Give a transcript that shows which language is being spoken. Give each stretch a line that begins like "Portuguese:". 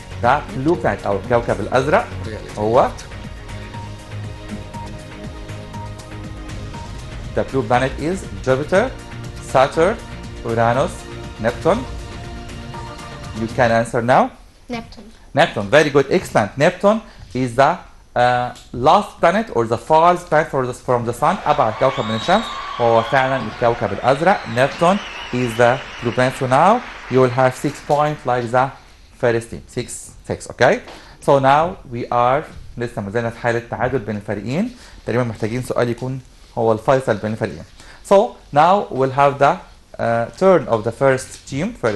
English: The blue planet
Arabic: أو الكوكب الأزرق هو
English: The blue planet is Jupiter, Saturn, Uranus, Neptune. You can answer now. Neptune. Neptune, very good, excellent. Neptune is the last planet or the farthest planet from the sun.
Arabic: أبعد كوكب من الشمس وهو فعلا الكوكب الأزرق.
English: Neptune is the blue planet. So now you will have 6 points like the first team. 6, okay? So now we are
Arabic: لسه ما زلنا في حالة تعادل بين الفريقين. تقريبا محتاجين سؤال يكون هو الفيصل بين الفريقين.
English: So now we'll have the turn of the first team.